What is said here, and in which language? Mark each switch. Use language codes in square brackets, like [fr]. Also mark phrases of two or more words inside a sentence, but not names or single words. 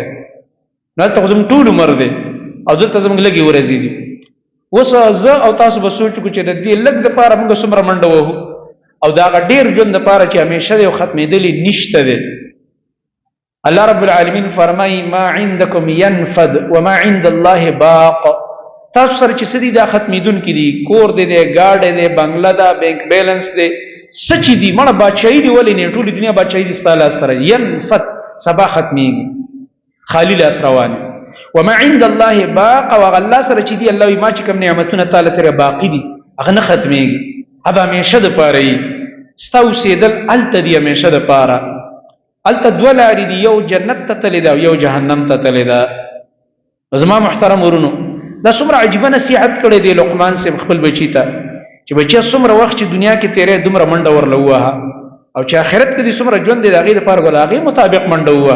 [ps] نو هلته خو زموږ ټول عمر دی او دلته زموږ لږې ورځې دي. اوس زه او تاسو به سوچ وکړو چې د دې لږ دپاره موږ څومره منډه وهو او د هغه ډېر ژوند دپاره چې همیشه دی او ختمېدلی نشته دی. [ar] الله رب العالمین [ps] فرمایي [ar] ما عندکم ینفد وما عند الله باق. [ps] تاسو سره چې څه دي دا ختمېدونکي دي، کور دی دی، ګاډی دی، بنګله ده، [en] bank balance [ps] دی، څه چې دي مړه بادشاهي دي، ولې نه ټولې دنیا بادشاهي دي ستا لاس ته راځي. ینفد سبا ختمېږي، خالي لاس روان. [ar] وما عند الله باق، [ps] او هغه الله سره چې دي الله وایي ما چې کوم نعمتونه تعالی ترې باقي دي هغه نه ختمېږي، هغه همیشه دپاره وي. ستا اوسېدل هلته دي همیشه دپاره. هلته دوه لارې دي، یو جنت ته تللی ده او یو جهنم ته تللی ده. زما محترم ورونو، دا څومره عجیبه نصیحت کړی دی لقمان صاحب خپل بچي ته چې بچیه څومره وخت چې دنیا کې تېری دومره منډه ورله ووهه، او چې آخرت کې دې څومره ژوند دی د هغې دپاره ګوله هغې مطابق منډه ووهه.